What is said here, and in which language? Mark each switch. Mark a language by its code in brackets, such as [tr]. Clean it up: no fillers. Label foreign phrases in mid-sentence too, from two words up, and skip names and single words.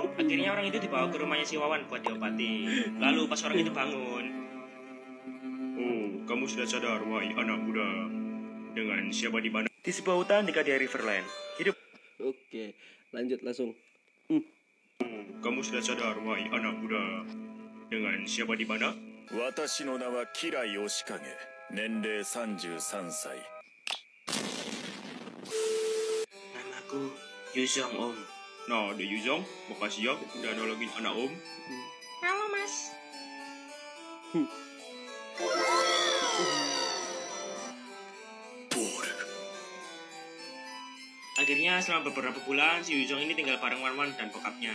[id] Akhirnya orang itu dibawa ke rumahnya si Wawan buat diobati. Lalu pas orang itu bangun. Oh, kamu sudah sadar, wahai anak muda. Dengan siapa di mana? Di sebuah hutan di Kadia Riverland. Hidup. Oke, lanjut langsung. Kamu sudah sadar, wahai anak muda. Dengan siapa di mana? [ja] 私の名はキライヨシカゲ。年齢33歳。 [id] Namaku Yuzong Om. Nah, ada Yuzong, makasih ya udah nolongin anak Om. Halo Mas. Akhirnya selama beberapa bulan si Yuzong ini tinggal bareng Wawan dan bokapnya.